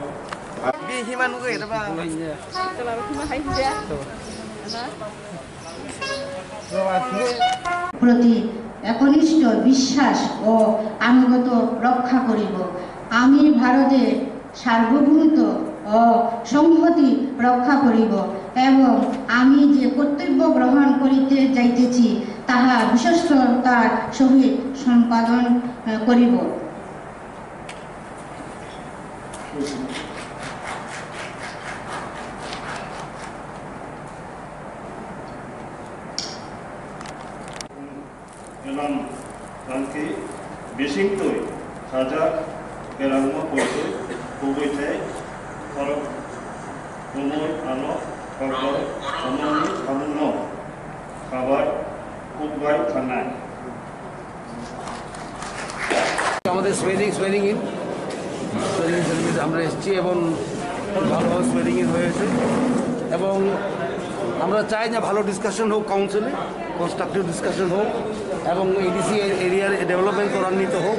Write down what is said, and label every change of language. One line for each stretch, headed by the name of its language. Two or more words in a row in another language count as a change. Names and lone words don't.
Bangla: প্রতি একনিষ্ঠ বিশ্বাস ও আনুগত্য রক্ষা করিব। আমি ভারতের সার্বভৌমত্ব ও সংহতি রক্ষা করিব এবং আমি যে কর্তব্য গ্রহণ করিতে যাইতেছি তাহা বিশ্বস্ততার সহিত সম্পাদন করিব।
Kok Borok: Elam Ranki Bisingtui Saja Kerangma Poitui Kubite Korok Umur Ano Korok Umuni Amuno Kabar Kutbai Kanai.
Bangla: আমাদের
English: swearing in service
Bangla: আমরা এসেছি এবং ভালোভাবে
English: swearing in
Bangla: হয়েছে এবং আমরা চাই যে ভালো ডিসকাশন হোক কাউন্সিলে,
English: constructive discussion
Bangla: হোক এবং এডিসি এরিয়ার ডেভেলপমেন্ট ত্বরান্বিত হোক।